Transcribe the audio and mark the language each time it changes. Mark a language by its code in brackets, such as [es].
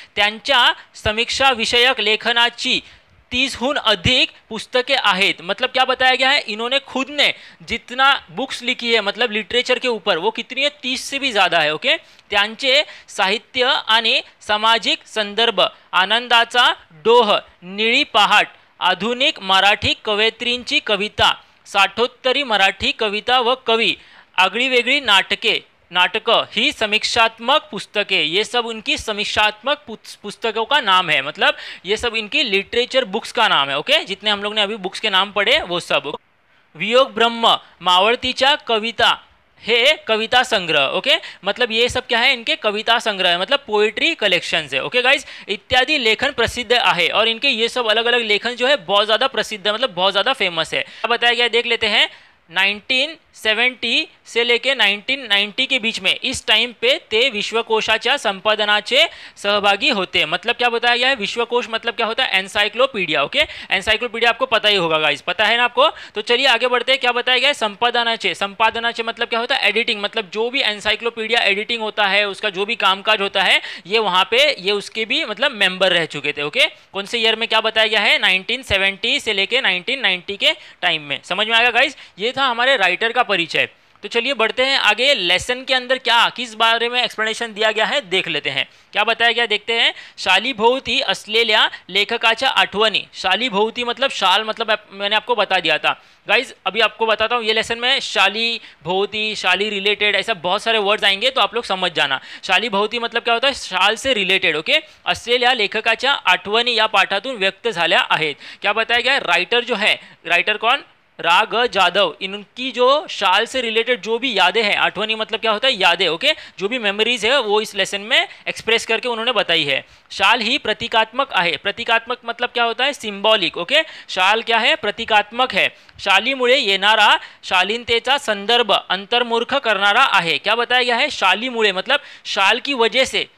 [mr] त्यांच्या समीक्षा विषयक लेखनाची 30हून अधिक पुस्तकें आहेत, [hi] मतलब क्या बताया गया है? इन्होंने खुद ने जितना बुक्स लिखी है मतलब लिटरेचर के ऊपर, वो कितनी है? 30 से भी ज़्यादा है। [mr] ओके, त्यांचे साहित्य आणि सामाजिक संदर्भ, आनंदाचा डोह, निळी पहाट, आधुनिक मराठी कवयित्रींची कविता, साठोत्तरी मराठी कविता व कवी, आगळी वेगळी नाटक ही समीक्षात्मक पुस्तकें, [hi] ये सब उनकी समीक्षात्मक पुस्तकों का नाम है, [mr] मतलब ये सब इनकी लिटरेचर बुक्स का नाम है। [hi] ओके, जितने हम लोग ने अभी बुक्स के नाम पढ़े वो सब। [mr] वियोग ब्रह्म, मावळतीच्या कविता, हे कविता संग्रह। [hi] ओके, मतलब ये सब क्या है? इनके कविता संग्रह है, मतलब पोएट्री कलेक्शंस है। ओके गाइज, इत्यादि लेखन प्रसिद्ध है, और इनके ये सब अलग अलग लेखन जो है बहुत ज़्यादा प्रसिद्ध है, मतलब बहुत ज़्यादा फेमस है। बताया गया, देख लेते हैं। 1970 से लेके 1990 के बीच में, इस टाइम पे [mr] ते विश्वकोशाच्या संपादनाचे सहभागी होते। [hi] मतलब क्या बताया गया है? विश्वकोश मतलब क्या होता है? एनसाइक्लोपीडिया। ओके, एनसाइक्लोपीडिया आपको पता ही होगा गाइस, पता है ना आपको। तो चलिए आगे बढ़ते हैं। क्या बताया गया है? संपादनाचे, संपादनाचे मतलब क्या होता है? एडिटिंग, मतलब जो भी एनसाइक्लोपीडिया एडिटिंग होता है उसका जो भी कामकाज होता है, ये वहाँ पे ये उसके भी मतलब मेंबर रह चुके थे। ओके, कौन से ईयर में क्या बताया गया है? 1970 से लेके 1990 के टाइम में। समझ में आएगा गाइस? ये था हमारे राइटर का परिचय। तो चलिए बढ़ते हैं आगे। लेसन के अंदर क्या किस बारे में एक्सप्लेनेशन दिया गया है देख लेते हैं। क्या बताया गया देखते हैं। [mr] शालीभोवती असलेल्या लेखकाच्या आठवणी, [hi] शालीभोवती मतलब शाल, मतलब मैंने आपको बता दिया था गाइज। अभी आपको बताता हूँ, ये लेसन में शालीभोवती, शाली रिलेटेड, ऐसा बहुत सारे वर्ड्स आएंगे तो आप लोग समझ जाना। शालीभोवती मतलब क्या होता है? शाल से रिलेटेड। [mr] ओके, असलेल्या लेखकाच्या आठवणी या पाठातून व्यक्त झाल्या आहेत। [hi] क्या बताया गया? राइटर जो है, राइटर कौन? रा ग जाधव, इनकी जो शाल से रिलेटेड जो भी यादें हैं, आठवनी मतलब क्या होता है? यादें। ओके, जो भी मेमोरीज है वो इस लेसन में एक्सप्रेस करके उन्होंने बताई है। [mr] शाल ही प्रतीकात्मक आहे, [hi] प्रतीकात्मक मतलब क्या होता है? सिंबॉलिक। ओके, शाल क्या है? प्रतीकात्मक है। [mr] शालीमुळे येणारा शालीनतेचा संदर्भ अंतर्मुख करणारा आहे। [hi] क्या बताया गया है? शालीमुळे मतलब शाल की वजह से,